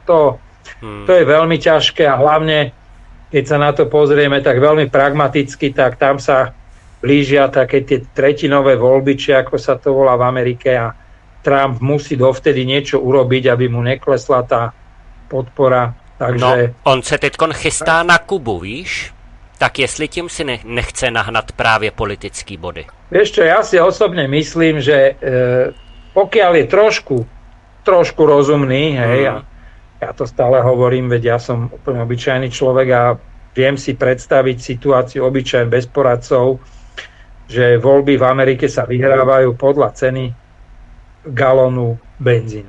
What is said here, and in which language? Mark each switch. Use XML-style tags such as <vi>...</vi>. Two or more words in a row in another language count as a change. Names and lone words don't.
<sk>To je veľmi ťažké a hlavne, keď sa na to pozrieme tak veľmi pragmaticky, tak tam sa blížia také tie tretinové voľby, či ako sa to volá v Amerike, a Trump musí dovtedy niečo urobiť, aby mu neklesla tá podpora. Takže...</sk> <cs>No, on se teďkon chystá na Kubu, víš? Tak jestli tím si nechce nahnat právě politický body.</cs> <sk>Vieš čo, ja si osobne myslím, že pokiaľ je trošku rozumný, hej, a ja to stále hovorím, veď ja som úplne obyčajný človek a viem si predstaviť situáciu obyčajne bez poradcov, že voľby v Amerike sa vyhrávajú podľa ceny galónu benzínu.</sk>